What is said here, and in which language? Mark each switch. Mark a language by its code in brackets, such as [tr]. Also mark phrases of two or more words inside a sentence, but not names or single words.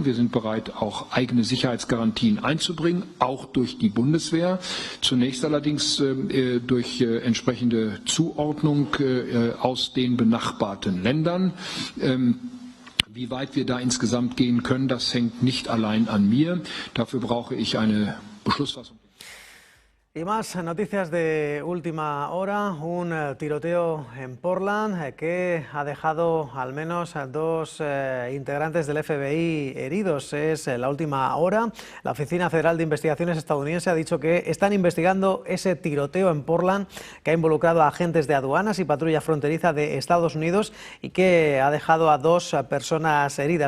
[de] Wir sind bereit, auch eigene Sicherheitsgarantien einzubringen, auch durch die Bundeswehr. Zunächst allerdings durch entsprechende Zuordnung aus den benachbarten Ländern. Wie weit wir da insgesamt gehen können, das hängt nicht allein an mir. Dafür brauche ich eine Beschlussfassung. [es] Y más noticias de última hora. Un tiroteo en Portland que ha dejado al menos a dos integrantes del FBI heridos. Es la última hora. La Oficina Federal de Investigaciones estadounidense ha dicho que están investigando ese tiroteo en Portland que ha involucrado a agentes de aduanas y patrulla fronteriza de Estados Unidos y que ha dejado a dos personas heridas.